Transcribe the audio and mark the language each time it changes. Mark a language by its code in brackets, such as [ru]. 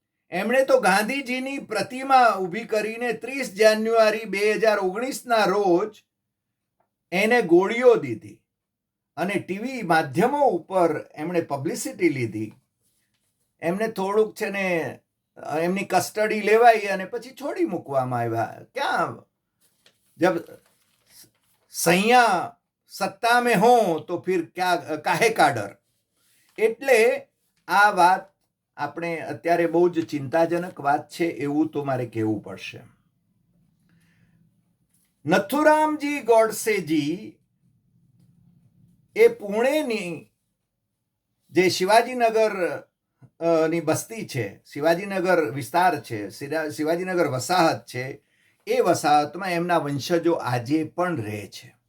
[gu] એમણે તો ગાંધીજીની પ્રતિમા ઊભી કરીને 30 જાન્યુઆરી 2019ના રોજ એને ગોળીઓ દીધી અને ટીવી માધ્યમો ઉપર એમણે પબ્લિસિટી લીધી. એમને થોડુંક છે ને એમની કસ્ટડી લેવાઈ અને પછી છોડી મૂકવામાં આવ્યા. [hi] ક્યાં જબ સૈયા સત્તા में हो તો फिर क्या काहे का डर. [gu] એટલે આ વાત આપણે અત્યારે બહુ જ ચિંતાજનક વાત છે એવું તો મારે કહેવું પડશે. નથુરામજી ગોડસેજી એ પુણેની જે શિવાજીનગર ની બસ્તી છે, શિવાજીનગર વિસ્તાર છે, શિવાજીનગર વસાહત છે, એ વસાહતમાં એમના વંશજો આજે પણ રહે છે.